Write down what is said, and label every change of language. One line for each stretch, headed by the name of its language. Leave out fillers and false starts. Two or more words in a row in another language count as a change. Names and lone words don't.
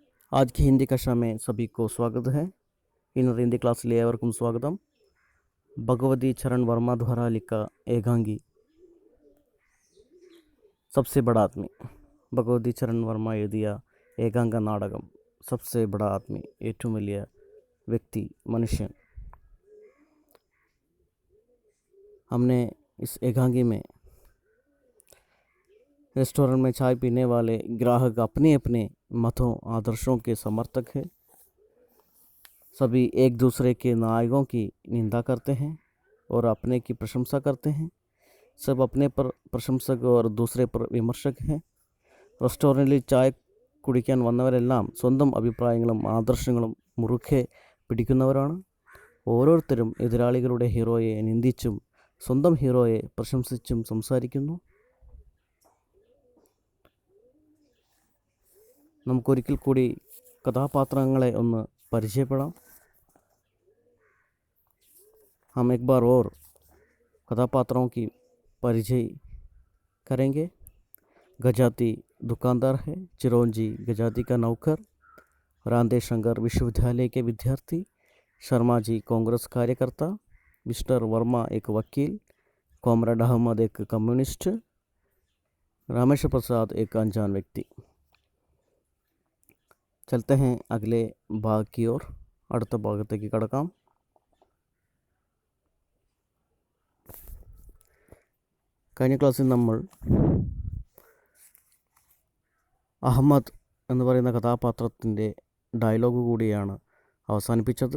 Hindi: आज की हिंदी कक्षा में सभी को स्वागत है।
Malayalam: इन्नത്തെ हिंदी ക്ലാസ്സിലെ ഏവർക്കും സ്വാഗതം.
Hindi: भगवती चरण वर्मा द्वारा लिखा एकांगी सबसे बड़ा आदमी.
Malayalam: ഭഗവതി ചരൺ വർമ്മ എഴുതിയ ഏകാംഗ നാടകം सबसे बड़ा आदमी, ഏറ്റവും വലിയ
Hindi: व्यक्ति, मनुष्य. हमने इस एकांगी में रेस्टोरेंट में चाय पीने वाले ग्राहक अपने अपने मतों आदर्शों के समर्थक हैं. सभी एक दूसरे के नायकों की निंदा करते हैं और अपने की प्रशंसा करते हैं. सब अपने पर प्रशंसक और दूसरे पर विमर्शक हैं.
Malayalam: റെസ്റ്റോറൻറ്റിൽ ചായ കുടിക്കാൻ വന്നവരെല്ലാം സ്വന്തം അഭിപ്രായങ്ങളും ആദർശങ്ങളും മുറുകെ പിടിക്കുന്നവരാണ്. ഓരോരുത്തരും എതിരാളികളുടെ ഹീറോയെ നിന്ദിച്ചും സ്വന്തം ഹീറോയെ പ്രശംസിച്ചും സംസാരിക്കുന്നു. നമുക്കൊരിക്കൽ കൂടി കഥാപാത്രങ്ങളെ ഒന്ന് പരിചയപ്പെടാം.
Hindi: हम एक बार और कथापात्रों की परिचय करेंगे. गजाती दुकानदार है, चिरौंजी गजाती का नौकर, रांदे शंकर विश्वविद्यालय के विद्यार्थी, शर्मा जी कांग्रेस कार्यकर्ता, मिस्टर वर्मा एक वकील, कॉमरेड अहमद एक कम्युनिस्ट, रामेश्वर प्रसाद एक अनजान व्यक्ति. चलते हैं अगले भाग की ओर.
Malayalam: അടുത്ത ഭാഗത്തേക്ക് കടക്കാം. കഴിഞ്ഞ ക്ലാസ്സിൽ നമ്മൾ അഹമ്മദ് എന്ന് പറയുന്ന കഥാപാത്രത്തിൻ്റെ ഡയലോഗ് കൂടിയാണ് അവസാനിപ്പിച്ചത്.